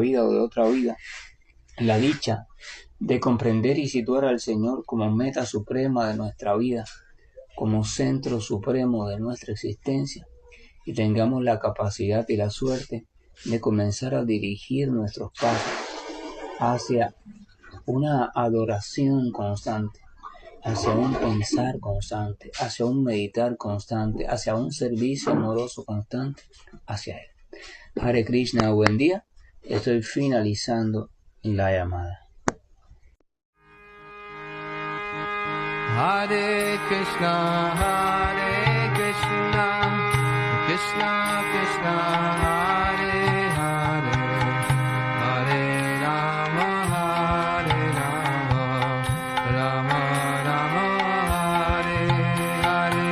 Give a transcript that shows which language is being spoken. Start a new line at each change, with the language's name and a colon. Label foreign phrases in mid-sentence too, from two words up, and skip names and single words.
Spanish: vida o de otra vida la dicha de comprender y situar al Señor como meta suprema de nuestra vida, como centro supremo de nuestra existencia, y tengamos la capacidad y la suerte de comenzar a dirigir nuestros pasos hacia una adoración constante, hacia un pensar constante, hacia un meditar constante, hacia un servicio amoroso constante hacia Él.
Sanskrit: हरे कृष्ण,
Spanish: buen día. Estoy finalizando la llamada.
Sanskrit: हरे कृष्ण, कृष्ण कृष्ण, हरे हरे, हरे राम, राम राम, हरे हरे.